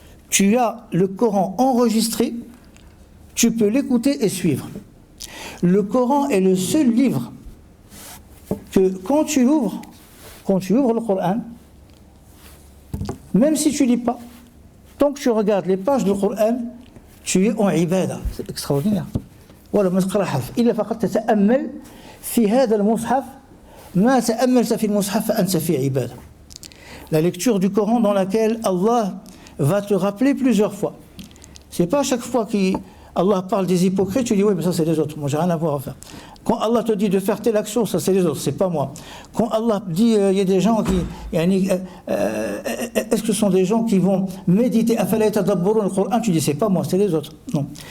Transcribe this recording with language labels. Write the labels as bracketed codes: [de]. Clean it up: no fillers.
[fr] Tu as le Coran enregistré, tu peux l'écouter et suivre. Le Coran est le seul livre que quand tu ouvres le Coran, même si tu ne lis pas, tant que tu regardes les pages du Coran, tu es en ibada. C'est extraordinaire. [ar] ولا ما تقرا حرف إلا فقط تتأمل في هذا المصحف ما تأملت في المصحف فأنت في عبادة. [fr] La lecture du Coran dans laquelle Allah va te rappeler plusieurs fois. C'est pas à chaque fois qu'Allah parle des hypocrites, tu dis oui mais ça c'est les autres, moi j'ai rien à voir à faire. Quand Allah te dit de faire telle action, ça c'est les autres, c'est pas moi. Quand Allah dit il y a des gens qui est-ce que ce sont des gens qui vont méditer [ar] afala yatadabbarun al-Qur'an, [fr] tu dis c'est pas moi, c'est les autres. Non.